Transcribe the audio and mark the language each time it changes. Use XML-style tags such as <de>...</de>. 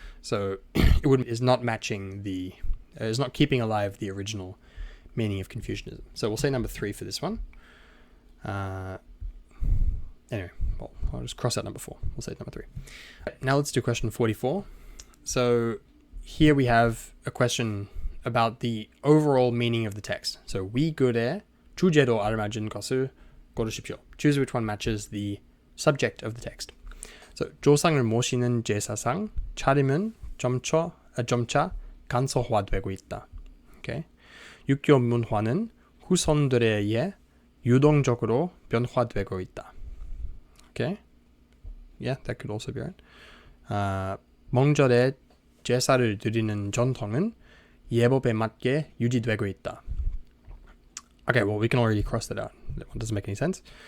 <en>So is not matching is not keeping alive the original meaning of Confucianism. So we'll say number 3 for this one. Anyway, well, I'll just cross out number 4. We'll say number 3. Now let's do question 44. So here we have a question about the overall meaning of the text.</en> <ko>So 위글의 주제로 알맞은 것을 고르십시오.</ko> <en>Choose which one matches the subject of the text.</en> <ko>So 조상을 모시는 제사상 차림은 점차 간소화되고 있다.</ko> <en>Okay.</en> <ko>육교 문화는 후손들에 의해 유동적으로 변화되고 있다.</ko> <en>Okay. Yeah, that could also be right.</en> <ko>명절에 제사를 드리는 전통은 예법에 맞게 유지되고 있다.</ko> <en>Okay, well, we can already cross that out. That one doesn't make any sense.</en>